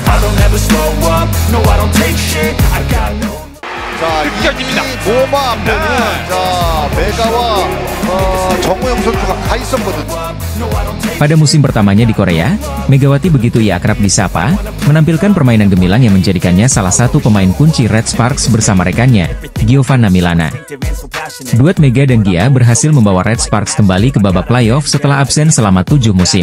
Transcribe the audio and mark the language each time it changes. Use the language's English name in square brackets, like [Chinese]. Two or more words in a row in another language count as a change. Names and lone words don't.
[English] I'll never slow up, no I don't take shit, I got no. [Korean] 자, 느껴집니다. 모마 앞에는 자, 메가와 정우영 선수가 가 있었거든요. [Indonesian] Pada musim pertamanya di Korea, Megawati begitu ia akrab disapa, menampilkan permainan gemilang yang menjadikannya salah satu pemain kunci Red Sparks bersama rekannya, Giovanna Milana. Duet Mega dan Gia berhasil membawa Red Sparks kembali ke babak playoff setelah absen selama 7 musim.